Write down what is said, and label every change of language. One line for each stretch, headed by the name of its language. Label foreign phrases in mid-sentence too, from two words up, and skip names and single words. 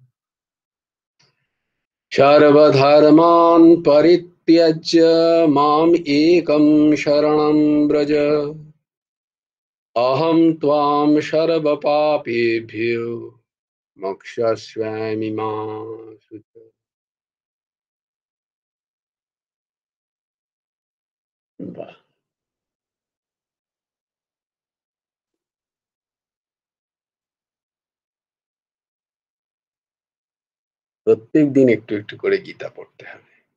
Sanskrit: सर्वधर्मान् परित्यज्य माम् एकं शरणं व्रज अहं त्वां सर्वपापेभ्यो मोक्षयिष्यामि मा शुचः।
Bangla: বাহ! প্রত্যেকদিন একটু একটু করে গীতা পড়তে হবে।